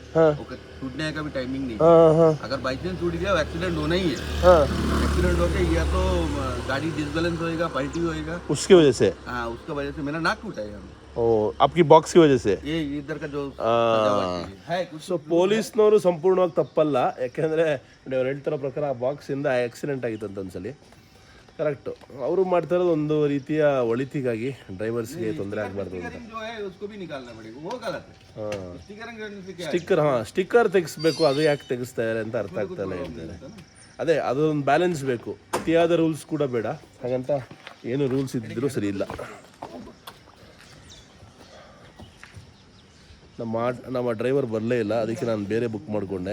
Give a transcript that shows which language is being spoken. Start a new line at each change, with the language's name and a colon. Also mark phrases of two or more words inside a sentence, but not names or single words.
Hindi: हाँ वो टूटने का भी टाइमिंग नहीं है। हाँ हाँ अगर बाई चांस टूट गया एक्सीडेंट होना ही है। हाँ एक्सीडेंट होके या तो गाड़ी डिसबैलेंस होएगा, पलटी होएगा। उसकी वजह से हाँ, उसका वजह से मेरा नाक टूटा है। ओ आपकी बॉक्स की वजह से ये इधर का जो है कुछ
Kannada: ಸೊ ಪೊಲೀಸ್ನವರು ಸಂಪೂರ್ಣವಾಗಿ ತಪ್ಪಲ್ಲ, ಯಾಕೆಂದರೆ ಅವ್ರು ಹೇಳ್ತಿರೋ ಪ್ರಕಾರ ಆ ಬಾಕ್ಸಿಂದ ಆಕ್ಸಿಡೆಂಟ್ ಆಗಿತ್ತು ಅಂತ ಒಂದ್ಸಲಿ ಕರೆಕ್ಟು. ಅವರು ಮಾಡ್ತಾ ಇರೋದು ಒಂದು ರೀತಿಯ ಒಳಿತಿಗಾಗಿ, ಡ್ರೈವರ್ಸ್ಗೆ ತೊಂದರೆ ಆಗಬಾರ್ದು ಅಂತ.
Hindi: जो है उसको भी निकालना पड़ेगा, वो गलत है।
Kannada: ಹಾಂ
Hindi: स्टिकरिंग करने से क्या है?
Kannada: ಸ್ಟಿಕ್ಕರ್, ಹಾಂ ಸ್ಟಿಕ್ಕರ್ ತೆಗಿಸ್ಬೇಕು, ಅದು ಯಾಕೆ ತೆಗಿಸ್ತಾ ಇದ್ದಾರೆ ಅಂತ ಅರ್ಥ ಆಗ್ತಾ ಇಲ್ಲ ಹೇಳ್ತಾರೆ. ಅದೇ ಅದೊಂದು ಬ್ಯಾಲೆನ್ಸ್ ಬೇಕು, ಅತಿಯಾದ ರೂಲ್ಸ್ ಕೂಡ ಬೇಡ, ಹಾಗಂತ ಏನು ರೂಲ್ಸ್ ಇದ್ದರೂ ಸರಿ ಇಲ್ಲ. ನಮ್ಮ ಡ್ರೈವರ್ ಬರಲೇ ಇಲ್ಲ, ಅದಕ್ಕೆ ನಾನು ಬೇರೆ ಬುಕ್ ಮಾಡಿಕೊಂಡೆ.